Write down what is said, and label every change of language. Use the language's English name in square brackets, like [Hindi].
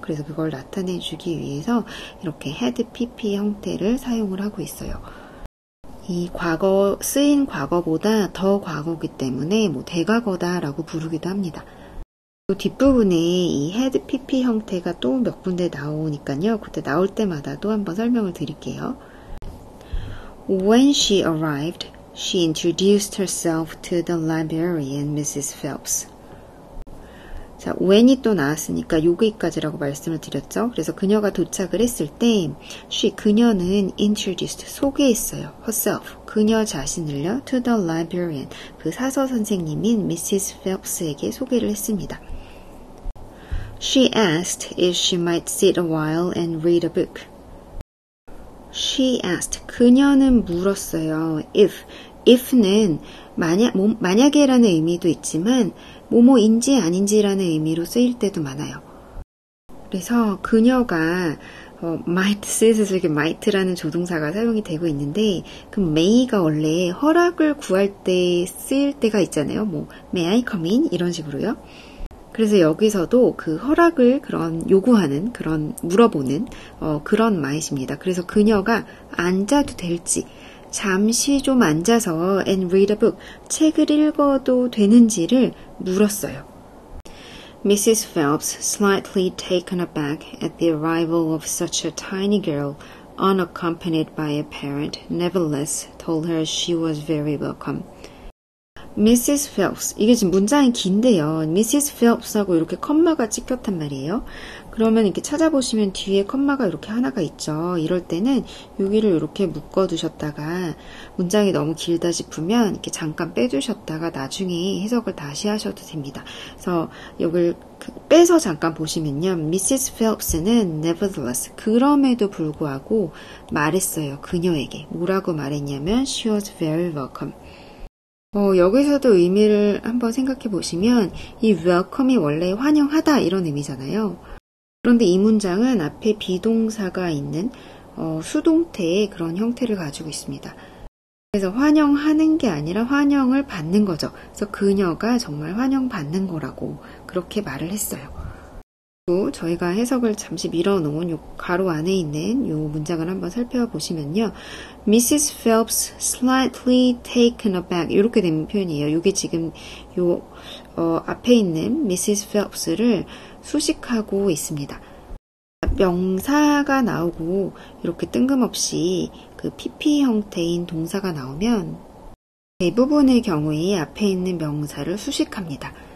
[Korean] 그래서 그걸 나타내 주기 위해서 이렇게 had PP 형태를 사용을 하고 있어요. 이 과거 쓰인 과거보다 더 과거이기 때문에 뭐 대과거다라고 부르기도 합니다. 뒷부분에 이 had pp 형태가 또 몇 군데 나오니까요. 그때 나올 때마다 또 한번 설명을 드릴게요. [English] When she arrived, she introduced herself to the librarian, Mrs. Phelps. [Korean] 자, when이 또 나왔으니까 여기까지라고 말씀을 드렸죠. 그래서 그녀가 도착을 했을 때 그녀는 introduced, 소개했어요. herself, 그녀 자신을요. [English] to the librarian, [Korean] 그 사서 선생님인 [English] Mrs. [Korean] Phelps에게 소개를 했습니다. [English] She asked if she might sit a while and read a book. She asked, [Korean] 그녀는 물었어요. if는 만약에라는 의미도 있지만 뭐뭐인지 아닌지라는 의미로 쓰일 때도 많아요. 그래서 그녀가 might 쓰여서 이렇게 might라는 조동사가 사용이 되고 있는데 그 may가 원래 허락을 구할 때 쓰일 때가 있잖아요. [English] 뭐 may I come in? 이런 식으로요. [Korean] 그래서 여기서도 그 허락을 그런 요구하는 그런 물어보는 그런 might입니다. 그래서 그녀가 앉아도 될지 잠시 좀 앉아서 [English] and read a book, [Korean] 책을 읽어도 되는지를 물었어요. [English] Mrs. Phelps, slightly taken aback at the arrival of such a tiny girl, unaccompanied by a parent, nevertheless told her she was very welcome. Mrs. Phelps. [Korean] 이게 지금 문장이 긴데요. [English] Mrs. [Korean] Phelps하고 이렇게 컴마가 찍혔단 말이에요. 그러면 이렇게 찾아보시면 뒤에 컴마가 이렇게 하나가 있죠. 이럴 때는 여기를 이렇게 묶어두셨다가 문장이 너무 길다 싶으면 이렇게 잠깐 빼주셨다가 나중에 해석을 다시 하셔도 됩니다. 그래서 여기를 빼서 잠깐 보시면요. Mrs. Phelps는 nevertheless, 그럼에도 불구하고 말했어요. 그녀에게. 뭐라고 말했냐면 [English] She was very welcome. [Korean] 여기서도 의미를 한번 생각해 보시면 이 welcome이 원래 환영하다 이런 의미잖아요. 그런데 이 문장은 앞에 비동사가 있는 수동태의 그런 형태를 가지고 있습니다. 그래서 환영하는 게 아니라 환영을 받는 거죠. 그래서 그녀가 정말 환영받는 거라고 그렇게 말을 했어요. 그리고 저희가 해석을 잠시 밀어놓은 요 가로 안에 있는 요 문장을 한번 살펴보시면요. [English] Mrs. Phelps slightly taken aback [Korean] 이렇게 된 표현이에요. 이게 지금 요 앞에 있는 Mrs. Phelps를 수식하고 있습니다. 명사가 나오고 이렇게 뜬금없이 그 PP 형태인 동사가 나오면 대부분의 경우에 앞에 있는 명사를 수식합니다.